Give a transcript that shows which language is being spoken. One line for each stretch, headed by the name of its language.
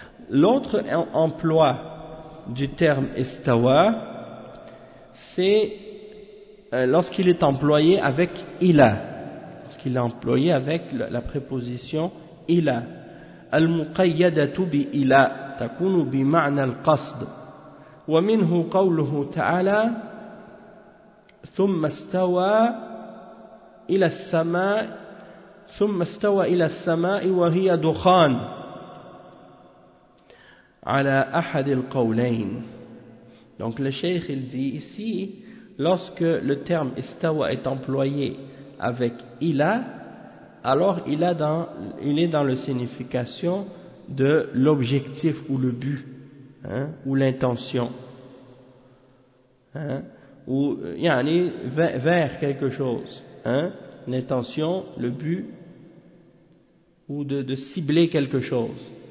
French: L'autre emploi du terme istawa, c'est lorsqu'il est employé avec ila. Lorsqu'il est employé avec la préposition ila.
Arabic: Al-muqayyadatu bi ila takunu bi ma'na al-qasd. Wa minhu qawluhu ta'ala thumma istawa ila as-sama'i ثم استوى إلى السماء وهي دخان على أحد القولين.
French: Donc le cheikh il dit ici, lorsque le terme istawa est employé avec ila, alors il est dans la signification de l'objectif ou le but, hein, ou l'intention, hein, ou yani vers quelque chose, hein, l'intention, le but ou de cibler quelque chose.